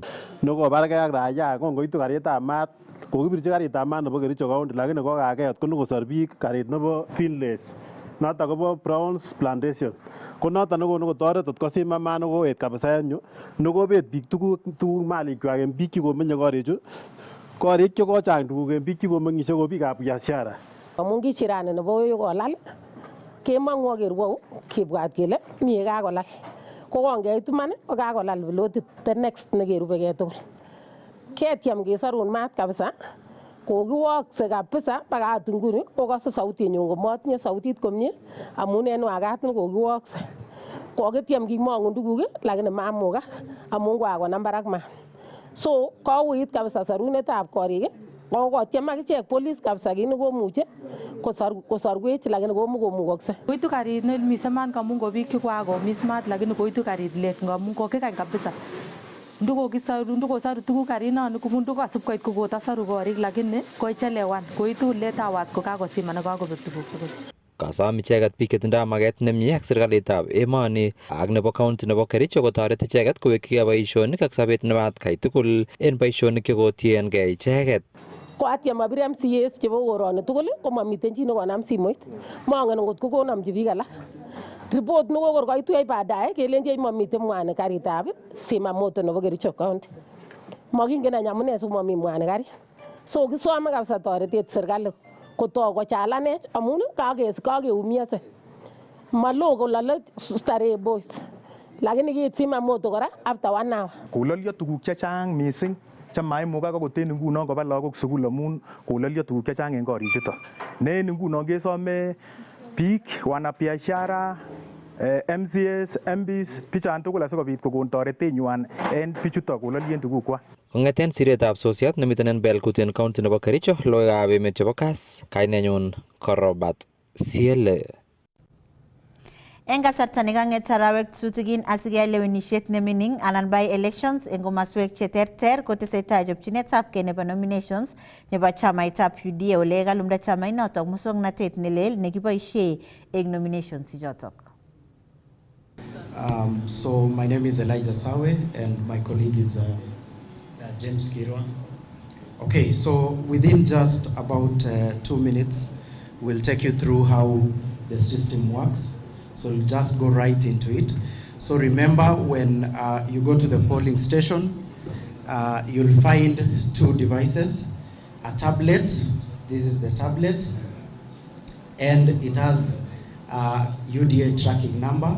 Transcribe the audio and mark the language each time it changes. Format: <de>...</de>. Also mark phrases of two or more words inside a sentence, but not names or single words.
<kln>Nokobargei ak raia kongoitu karitab maat kokibirchi karitab maat nebo Kericho county lakini kokaket konokosor biik karit nebo Finlays noton kobo Browns Plantation ko noton nekonu kotoret kosim maat nekoet kabisa en yu nekobet biik tuguk malikwak en biik chekomenye korichu korik chekochang tuguk en biik chekomeng'ishe ko biikab biashara. Amun kichirani nebo kolal kemong'u ak kerwou kibwat kele mie kakolal ko kongeit iman kokakolal pilotit</kln> <en>the next</en> <kln>nekerubegei tugul ketyem kesorun maat kabisa kokiwokse kabisa baka ot nguni kokose sautinyun komotinye sautit komie amun en wakat kokiwokse kokityem kimong'un tuguk lakini mamukak amun kakonam barak maat so kouit kabisa sorunetab korik kokotyem akichek police kabisa kit nekomuche kosorwech lakini komukomukokse. Koitu karit nemise maat ngamun ko biik chekwakomis maat lakini koitu karit let ngamun kokikany kabisa. Ndikosoru tuguk karinoni ndikosib koit kokotosoru korik lakini koichelewan koitu</kln> <en>late hours</en> <kln>kokakosiman kokakobek tuguk tugul. Kasom icheget biik chetindoi maget nemie ak serikalitab emoni ak nebo county nebo Kericho kotoret icheget kowekyigei boisionik ak sobet nebo atkai tugul en boisionik chekotiengei icheget. Koatyem abir MCAs chebo koroni tugul komamiten chi nekonam simoit mongen ngot kokonomchi biik alak. Report nekokor koitu baadaye kelenjech mamiten mwanik karitab simamoto nebo Kericho county. Mokingen any amune simomi mwanik karit. So kisome kabisa toretet serikali kotok kochalanech amun kakeumiase. Malo kolole Starehe Boys lakini kiit simamoto kora</kln> <en>after 1 hour.</en> <kln>Kololyo tuguk chechang missing chemaimukak akot en ngunon koba lagok sukul amun kololyo tuguk chechang en korichuton. Ne en ngunon kesome biik wanabiashara MCAs, MPs, bichan tugul asikobit kokon toretenywan en bichuton kololyen tugukwak. Kong'eten siretab sosiot nemiten en Belgut en county nebo Kericho, logoiwekab emet chebo Kass, kainenyun ko Robert Siele. En kasarta nekang'et arawek tutigin asikeyai lewenisiet nemining anan</kln> <en>by elections</en> <kln>en komaswek cheterter kotesetai chopchinetabgei nebo nominations nebo chamaitab UDA ole kalumda chamainotok muswoknotet nelel nekiboisie en nominations ichotok.</kln> <en>So my name is Elijah Sawe and my colleague is James Kirwa. Okay, so within just about 2 minutes, we'll take you through how the system works. So we'll just go right into it. So remember when you go to the polling station, you'll find 2 devices, a tablet, this is the tablet, and it has a UDA tracking number.</en>